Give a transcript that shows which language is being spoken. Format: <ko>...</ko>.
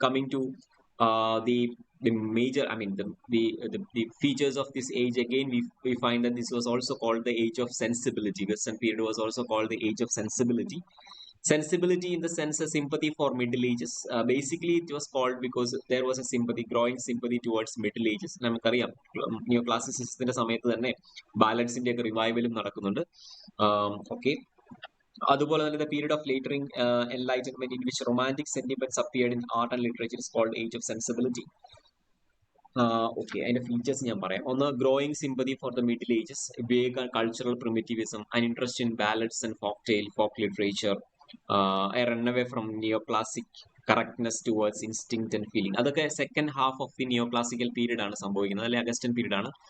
<en>Coming to the major, I mean, the features of this age, again we find that this was also called the age of sensibility. Western period was also called the age of sensibility. Sensibility in the sense of sympathy for Middle Ages. Basically it was called because there was a sympathy, growing sympathy towards Middle Ages.</en> <ml>നമുക്കറിയാം new ക്ലാസിസിസത്തിന്റെ സമയത്ത് തന്നെ ബാലൻസിന്റെ ഒക്കെ റിവൈവലും നടക്കുന്നുണ്ട്.</ml> <en>okay,</en> <ml>അതുപോലെ തന്നെ</ml> <en>the period of later enlightenment in which romantic sentiments appeared in art and literature is called age of sensibility.</en> <ml>Okay, അതിന്റെ features ഞാൻ പറയാം.</ml> <en>ഒന്ന്, growing sympathy for the Middle Ages, vague cultural primitivism, and interest in ballads and folk tale, folk literature, a runaway from neoclassic correctness towards instinct and feeling.</en> <ml>അതൊക്കെ second half of the neoclassical period ആണ് സംഭവിക്കുന്നത്, അല്ലെങ്കിൽ Augustan period ആണ്.</ml>